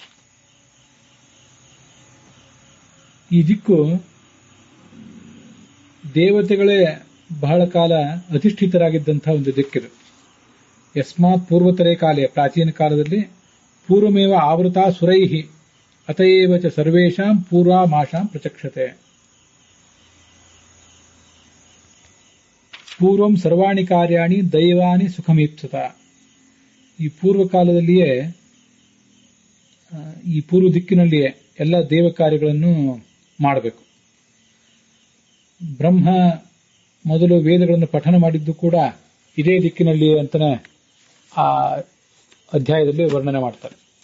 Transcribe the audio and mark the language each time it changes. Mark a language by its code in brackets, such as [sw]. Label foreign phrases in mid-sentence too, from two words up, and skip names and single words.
[kn] ಈ ದಿಕ್ಕು ದೇವತೆಗಳೇ ಬಹಳ ಕಾಲ ಅಧಿಷ್ಠಿತರಾಗಿದ್ದಂತಹ ಒಂದು ದಿಕ್ಕಿದು. [sa] ಯಸ್ಮಾತ್ ಪೂರ್ವತರೇ ಕಾಲೇ, [kn] ಪ್ರಾಚೀನ ಕಾಲದಲ್ಲಿ [sa] ಪೂರ್ವಮೇವ ಆವೃತ ಸುರೈಹಿ ಅತಯೇವ ಚ ಸರ್ವೇಷಾಂ ಪೂರ್ವಾಮಾಶಾಂ ಪ್ರಚಕ್ಷತೆ. ಪೂರ್ವಂ ಸರ್ವಾಣಿ ಕಾರ್ಯಾಣಿ ದೈವಾನಿ ಸುಖಮೀಪ್ಸುತ. [kn] ಈ ಪೂರ್ವ ಕಾಲದಲ್ಲಿಯೇ, ಈ ಪೂರ್ವ ದಿಕ್ಕಿನಲ್ಲಿಯೇ ಎಲ್ಲ ದೇವ ಕಾರ್ಯಗಳನ್ನು ಮಾಡಬೇಕು. ಬ್ರಹ್ಮ ಮೊದಲು ವೇದಗಳನ್ನು ಪಠನ ಮಾಡಿದ್ದು ಕೂಡ ಇದೇ ದಿಕ್ಕಿನಲ್ಲಿ ಅಂತಾನೆ ಆ ಅಧ್ಯಾಯದಲ್ಲಿ ವರ್ಣನೆ ಮಾಡ್ತಾರೆ.